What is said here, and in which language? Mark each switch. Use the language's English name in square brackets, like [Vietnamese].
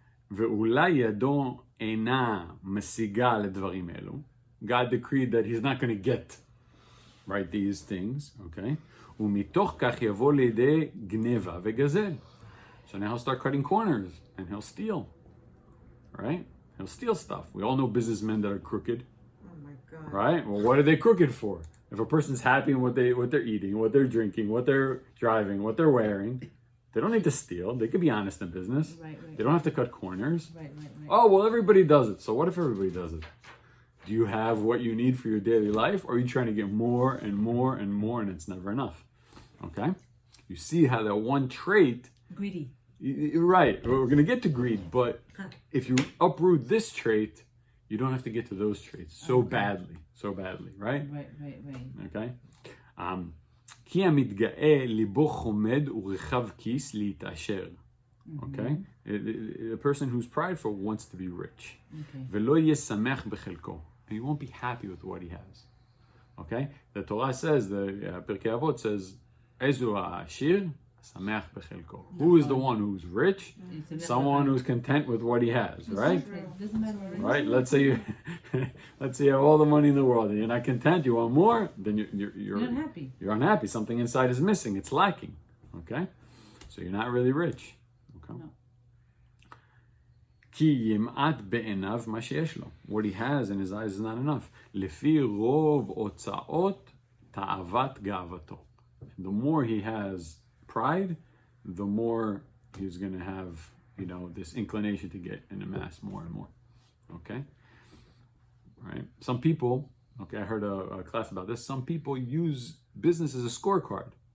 [Hebrew] ואולי ידו אינה משיגה לדברים אלו. [English] God decreed that he's not going to get, right, these things, okay? [Hebrew] ומתוך כך יבוא לידי גנבה וגזל. [English] So now he'll start cutting corners and he'll steal, right? He'll steal stuff. We all know businessmen that are crooked, Oh my God. right? Well, what are they crooked for? If a person's happy in what they're eating, what they're drinking, what they're driving, what they're wearing, they don't need to steal. They could be honest in business. Right. They don't have to cut corners. Right. Oh, well, everybody does it. So what if everybody does it? Do you have what you need for your daily life, or are you trying to get more and more and more, and it's never enough? Okay? You see how that one trait, Greedy. you're right, we're going to get to greed, but if you uproot this trait, you don't have to get to those traits so badly, right? Right. Okay? [Hebrew] כי המתגאה ליבו חומד ורחב כיס להתעשר. [English] Okay? A person who's prideful wants to be rich. Okay. [Hebrew] ולא יהיה שמח בחלקו. [English] And he won't be happy with what he has. Okay? The Torah says, the Pirkei Avot says, [Hebrew] איזו העשיר? שמח בחלקו. [English] Who is the one who's rich? Someone who's content with what he has, right? It doesn't matter what it is. Right? Let's say you have all the money in the world and you're not content, you want more, then You're not happy. you're unhappy. Something inside is missing. It's lacking. Okay? So you're not really rich. Okay? No. [Hebrew] כי ימעט בעיניו מה שיש לו. [English] What he has in his eyes is not enough. [Hebrew] לפי רוב הוצאות תאוות גאוותו. [English] The more he has pride, the more he's going to have, this inclination to get and amass more and more. Okay? Right? Some people, I heard a class about this. Some people use business as a scorecard.